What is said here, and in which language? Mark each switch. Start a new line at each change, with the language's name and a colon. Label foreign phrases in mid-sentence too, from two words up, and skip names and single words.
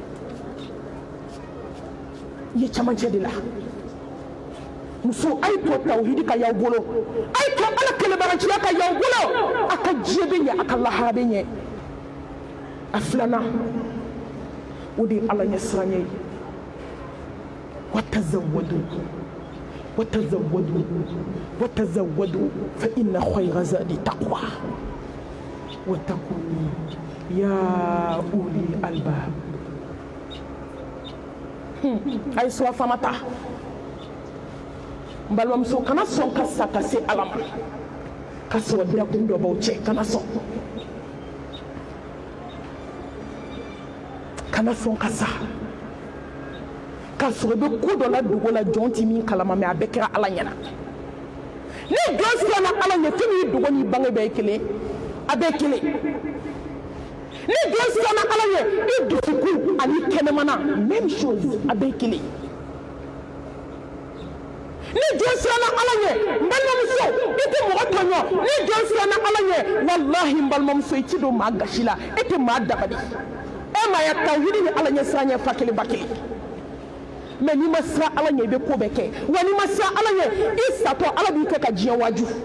Bambara: i ye camancɛ de la muso a ye to tawhidi ka y'aw bolo a ye to ala kɛlɛbagaciya ka y'aw bolo a ka diɲɛ bɛ ɲɛ a ka lahara bɛ ɲɛ a filanan o de ye ala ɲɛ siranɲɛ ye
Arabic: وتزودوا فإن خير زاد التقوى واتقون يا أولي الألباب أي سوا فمتا
Bambara: balimamuso kana sɔn ka sa ka se ala ma ka sɔrɔ dakun dɔ b'aw cɛ kana sɔn ka sa ka sɔrɔ i bɛ ko dɔ la dogo la jɔn ti min kalama mɛ a bɛɛ kɛra ala ɲɛna ni jɔn siranna ala ɲɛ fɛn min ye dogo n'i bange bɛɛ ye kelen a bɛɛ kelen ni jɔn siranna ala ɲɛ i dusukun ani kɛnɛmana
French: même chose
Bambara: a bɛɛ kelen ni jɔn siranna ala ɲɛ n balimamuso i tɛ mɔgɔ tɔɲɔ ni jɔn siranna ala ɲɛ walahi n balimamuso i ti don maa gasi la e tɛ maa dabali e ma ya tawhidi ni ala ɲɛ siran ɲɛ fa kelen ba kelen mais n'i ma siran ala ɲɛ i bɛ ko bɛɛ kɛ wa n'i ma siran ala ɲɛ i satɔ ala b'i kɛ ka diɲɛ waaju